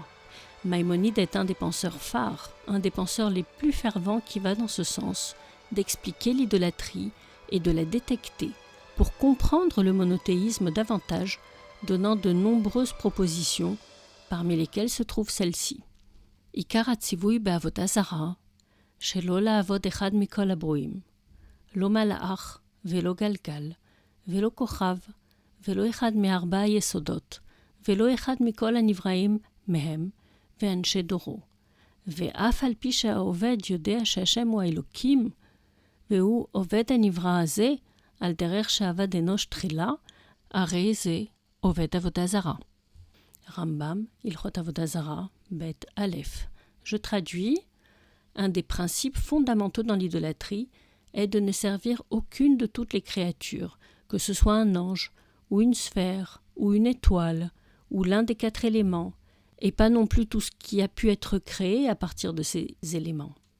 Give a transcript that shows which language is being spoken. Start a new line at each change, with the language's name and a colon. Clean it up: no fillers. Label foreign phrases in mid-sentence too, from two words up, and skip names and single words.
French: Maïmonide est un des penseurs phares, un des penseurs les plus fervents qui va dans ce sens, d'expliquer l'idolâtrie et de la détecter pour comprendre le monothéisme davantage, donnant de nombreuses propositions, parmi lesquelles se trouve celle-ci.
Hebrew: עיקר הציווי בעבודה זרה, שלא לעבוד אחד מכל הברואים, לא מלאך ולא גלגל, ולא כוכב, ולא אחד מארבע יסודות, ולא אחד מכל הנבראים מהם ואנשי דורו. ואף על פי שהעובד יודע שהשם הוא האלוקים, והוא עובד הנברא הזה, על דרך שעבד אנוש תחילה, הרי זה עובד עבודה זרה. רמב"ם, הלכות עבודה זרה, ב' א.
French: Je traduis. Un des principes fondamentaux dans l'idolâtrie est de ne servir aucune de toutes les créatures, que ce soit un ange, ou une sphère, ou une étoile, ou l'un des 4 éléments, et pas non plus tout ce qui a pu être créé à partir de ces éléments.